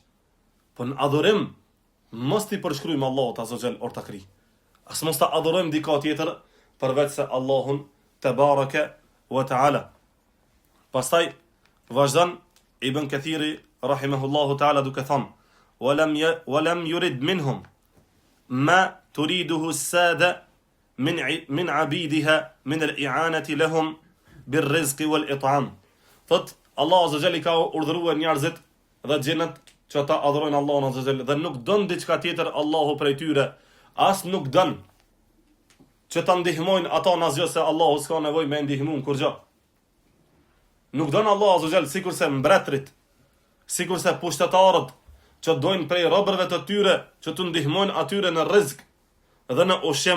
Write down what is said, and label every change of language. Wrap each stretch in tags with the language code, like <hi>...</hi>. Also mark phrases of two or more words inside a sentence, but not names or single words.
<sq>Po në adhurim mos ti përshkruajmë Allahut</sq> <ar>عز وجل</ar> <sq>or ta kri. As mos ta adhurojmë dika tjetër përveç se Allahun</sq> <ar>تبارك وتعالى.</ar> <sq>Pastaj vazhdon Ibn Kathiri</sq> <ar>رحمه الله تعالى</ar> <sq>duke thënë:</sq> <ar>"ولم يرد منهم ما تريده السادة من عبيدها من الإعانة لهم بالرزق والإطعام.</ar> <sq>Thot Allah</sq> <ar>عز جل</ar> <sq>ka urdhëruar njerëzit dhe xhenat që ata adhurojnë Allahun</sq> <ar>عز جل</ar> <sq>dhe nuk don diçka tjetër Allahu prej tyre, as nuk don që ta ndihmojnë ata në asgjë se Allahu s'ka nevojë me ndihmuar kurrë. Nuk don Allahu</sq> <ar>عز جل</ar> <sq>sikurse mbretërit, sikurse pushtetarët që dojnë prej robërve të tyre që të ndihmojnë atyre në rrezik dhe në ushqim.</sq>